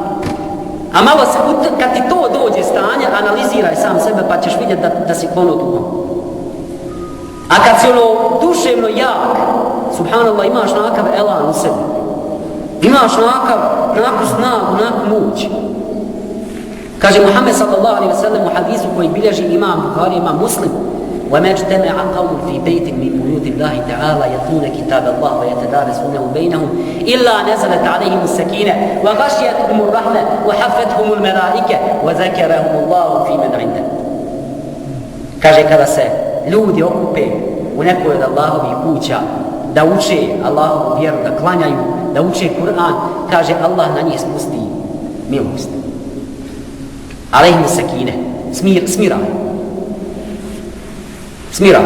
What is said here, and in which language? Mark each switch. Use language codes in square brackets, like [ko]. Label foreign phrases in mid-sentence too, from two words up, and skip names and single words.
[bs] A malo se, kad ti to dođe stanje, analiziraj sam sebe pa ćeš vidjeti da si klonuo dugom. A kad si duševno jak, subhanallah, imaš nakav elan u sebi. Imaš naku snagu, naku moć. Kaže Muhammed [ar] صلى الله عليه وسلم [bs] u hadisu koji bilježi imam Bukhari, imam Muslim: [ar] وَمَا اجْتَمَعَ قَوْمٌ فِي بَيْتٍ مِنْ بُيُوتِ اللَّهِ تَعَالَى يَتْلُونَ كِتَابَ اللَّهِ وَيَتَدَارَسُونَهُ بَيْنَهُمْ إِلَّا نَزَلَتْ عَلَيْهِمُ السَّكِينَةُ وَغَشِيَتْهُمُ الرَّحْمَةُ وَحَفَّتْهُمُ الْمَلَائِكَةُ وَذَكَرَهُمُ اللَّهُ فِي مَنْ عِنْدَهُ. [bs] Kaže, kada se ljudi okupe u nekoj od Allahovih kuća da uče Allahovu vjeru, da klanjaju, da uče Kur'an, kaže Allah na njih spusti milost. [ar] عليهم السكينة, smiraj.